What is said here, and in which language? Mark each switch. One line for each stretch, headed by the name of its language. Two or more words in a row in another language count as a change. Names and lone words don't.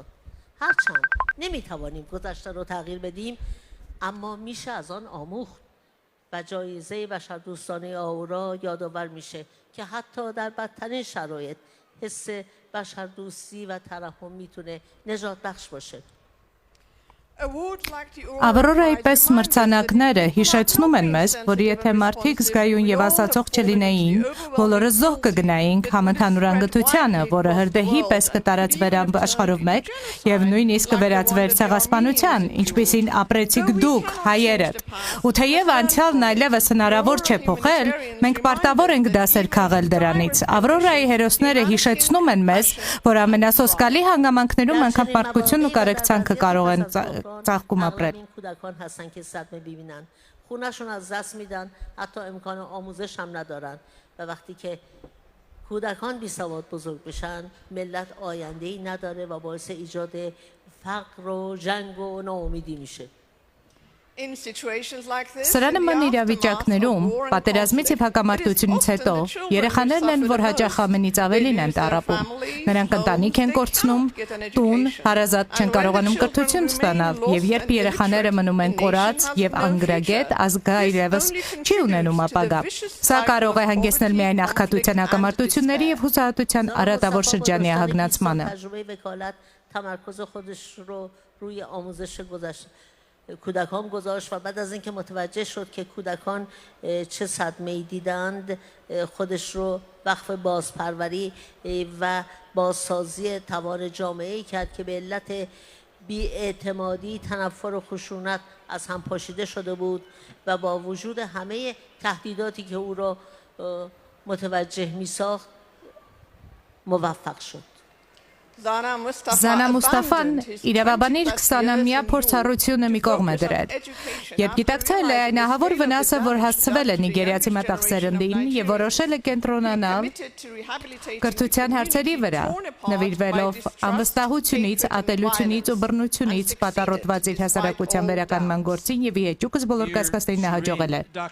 Persian: هرچند نمیتوانیم گذشته رو تغییر بدیم، اما میشه از آن آموخت و جایزه بشردوستانه آورا یادآور میشه که حتی در بدترین شرایط حس بشردوستی و ترحم میتونه نجات بخش باشه.
Armenian: Ավրորայի պես մրցանակները հիշեցնում են մեզ, որ եթե մարդիկ զգայուն եւ ասացող չլինեին, բոլորը զոհ կգնայինք համընդհանուր անգթությանը, որը հրդեհի պես կտարածվեր աշխարհով մեկ եւ նույնիսկ կվերածվեր ցեղասպանության, ինչպիսին ապրեցիք դուք, հայերը։ Ու թեև անցյալն այլևս հնարավոր չէ փոխել, մենք պարտավոր ենք դասեր քաղել դրանից։ Ավրորայի հերոսները հիշեցնում են մեզ, որ ամենասոսկալի հանգամանքներում անգամ մարդկությունն ու կարեկցանքը կարող են ծաղկում ապրել։
Persian: کودکان هستن که صدمه ببینن، خونه‌شون از دست میدن، حتی امکان آموزش هم ندارن و وقتی که کودکان بی سواد بزرگ بشن، ملت آینده‌ای نداره و باعث ایجاد فقر و جنگ و ناامیدی میشه.
Armenian: Սրա նման իրավիճակներում, պատերազմից եւ հակամարտությունից հետո, երեխաներն են, որ հաճախ ամենից ավելին են տառապում։ Նրանք ընտանիք են կորցնում, տուն, հարազատ չեն կարողանում կրթություն ստանալ, եւ երբ երեխաները մնում են կորած եւ անգրագետ, ազգը այլևս չի ունենում ապագա։ Սա կարող է հանգեցնել միայն աղքատության, հակամարտությունների եւ հուսահատության արատավոր շրջանի ահագնացմանը։
Persian: تمرکز خودش رو روی آموزش کودکان گذاشت و بعد از اینکه متوجه شد که کودکان چه صدمه‌ای دیدند، خودش رو وقف بازپروری و بازسازی توان جامعه‌ای کرد که به علت بی‌اعتمادی، تنفر و خشونت از هم پاشیده شده بود و با وجود همه تهدیداتی که او را متوجه می‌ساخت موفق شد.
Armenian: Զանա Մուստաֆան իրավաբանիր 20-ամյա փորձառությունը մի կողմ է դրել։ Երբ գիտակցել է այն ահավոր վնասը, որ հասցվել է նիգերիացի մտաղ սերնդին եւ որոշել է կենտրոնանալ կրթության հարցերի վրա, նվիրվելով անվստահությունից, ատելությունից ու բռնությունից պատառոտված իր հասարակության վերականգնման գործին եւ իհեճուկս բոլոր կասկածներին հաջողել է։